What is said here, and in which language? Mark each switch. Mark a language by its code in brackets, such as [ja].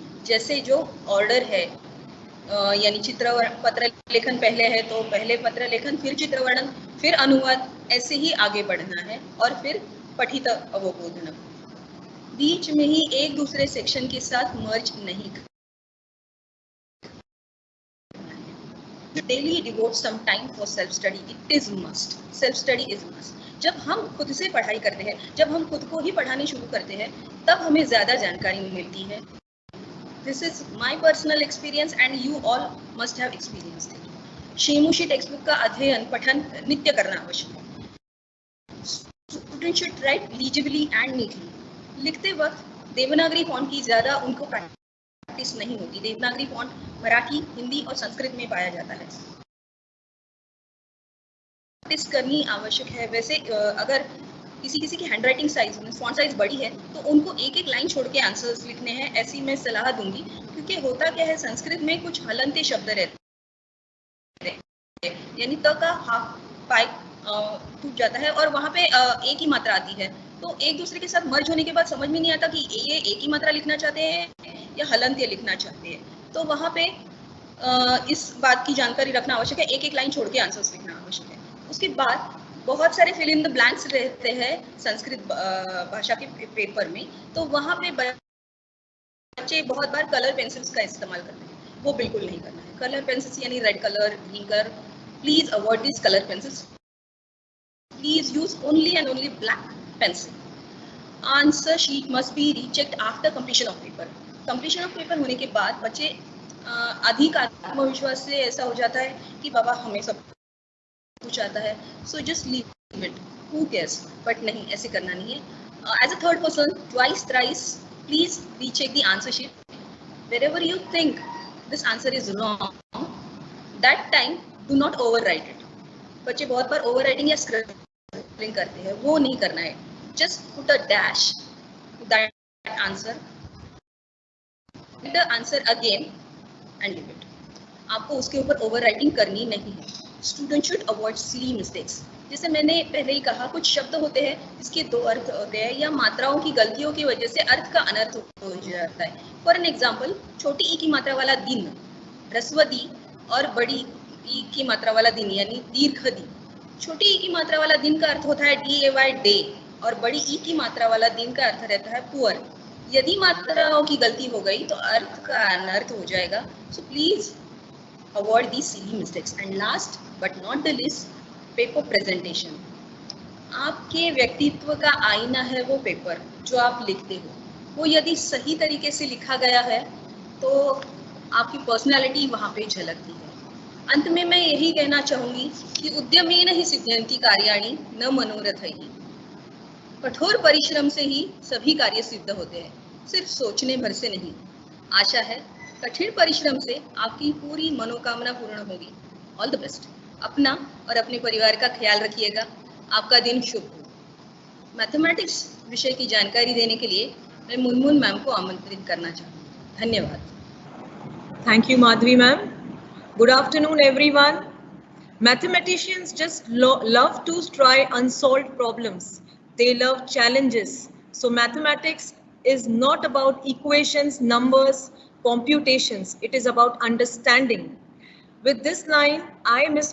[hi] जैसे जो ऑर्डर है, यानी पत्र लेखन पहले है तो पहले पत्र लेखन, फिर चित्रवर्णन, फिर अनुवाद, ऐसे ही आगे बढ़ना है. और फिर पठित अवबोधनम. बीच में ही एक दूसरे सेक्शन के साथ मर्ज नहीं करना. [en] Daily devote some time for self study. It is must. Self study is must. [hi] जब हम खुद से पढ़ाई करते हैं, जब हम खुद को ही पढ़ाने शुरू करते हैं, तब हमें ज्यादा जानकारी मिलती है. [en] This is my personal experience and you all must have experienced it. [hi] शेमुशी text book का अध्ययन, पठन नित्य करना आवश्यक है. [en] Students should write legibly and neatly. [hi] लिखते वक्त देवनागरी फॉन्ट की ज्यादा उनको प्रैक्टिस नहीं होती. देवनागरी फॉन्ट मराठी, हिंदी और संस्कृत में पाया जाता है. प्रैक्टिस करनी आवश्यक है. वैसे अगर किसी की हैंडराइटिंग साइज, फॉन्ट साइज बड़ी है तो उनको एक एक लाइन छोड़ के आंसर्स लिखने हैं, ऐसी मैं सलाह दूंगी. क्योंकि होता क्या है, संस्कृत में कुछ हलंते शब्द रहते हैं, यानी त का हाफ पाई टूट जाता है और वहाँ पे एक ही मात्रा आती है. तो एक दूसरे के साथ मर्ज होने के बाद समझ में नहीं आता कि ये एक ही मात्रा लिखना चाहते हैं या हलंत लिखना चाहते हैं. तो वहाँ पे इस बात की जानकारी रखना आवश्यक है. एक एक लाइन छोड़ के आंसर्स लिखना आवश्यक है. उसके बाद बहुत सारे फिल इन द ब्लैंक्स रहते हैं संस्कृत भाषा के पेपर में, तो वहाँ पे बच्चे बहुत बार कलर पेंसिल्स का इस्तेमाल करते हैं. वो बिल्कुल नहीं करना है. [en] Colour pencils यानी red colour, green colour, please avoid this colour pencils. Please use only and only black pencil. Answer sheet must be rechecked after completion of paper. [hi] Completion of paper होने के बाद बच्चे अधिक आत्मविश्वास से ऐसा हो जाता है कि बाबा हमें सब कुछ आता है, [en] so just leave it. Who cares? [hi] But नहीं, ऐसे करना नहीं है. [en] As a third person, twice, thrice, please recheck the answer sheet. Wherever you think this answer is wrong, that time do not overwrite it. [hi] बच्चे बहुत बार overwriting या scribbling करते हैं, वो नहीं करना है. [en] Just put a dash to that answer, the answer again and leave it. [hi] आपको उसके ऊपर overwriting करनी नहीं है. [en] Students should avoid silly mistakes. [hi] जैसे मैंने पहले ही कहा, कुछ शब्द होते हैं जिसके दो अर्थ होते हैं या मात्राओं की गलतियों की वजह से अर्थ का अनर्थ हो जाता है। [en] for an example, [hi] छोटी ई की मात्रा वाला दिन, ह्रस्व दी, और बड़ी ई की मात्रा वाला दिन यानी दीर्घ दी। छोटी ई की मात्रा वाला दिन का अर्थ होता है DAY डे, और बड़ी ई की मात्रा वाला दिन का अर्थ रहता है पुअर। यदि मात्राओं की गलती हो गई तो अर्थ का अनर्थ हो जाएगा। [en] So please avoid these silly mistakes. And last but not the least, paper presentation. [hi] आपके व्यक्तित्व का आईना है वो पेपर जो आप लिखते हो। वो यदि सही तरीके से लिखा गया है तो आपकी पर्सनालिटी वहाँ पे झलकती है। अंत में मैं यही कहना चाहूँगी कि [sa] उद्यमेन हि सिद्ध्यन्ति कार्याणि न मनोरथैः। [hi] कठोर परिश्रम से ही सभी कार्य सिद्ध होते हैं, सिर्फ सोचने भर से नहीं। आशा है कठिन परिश्रम से आपकी पूरी मनोकामना पूर्ण होगी। [en] All the best. [hi] अपना और अपने परिवार का ख्याल रखिएगा। आपका दिन शुभ हो। मैथमेटिक्स विषय की जानकारी देने के लिए मैं मुनमुन मैम को आमंत्रित करना चाहूँगी। धन्यवाद। [en] Thank you, Madhvi ma'am. Good afternoon, everyone. Mathematicians just love to try unsolved problems. They love challenges. So mathematics is not about equations, numbers, computations. It is about understanding. With this line, I, Ms.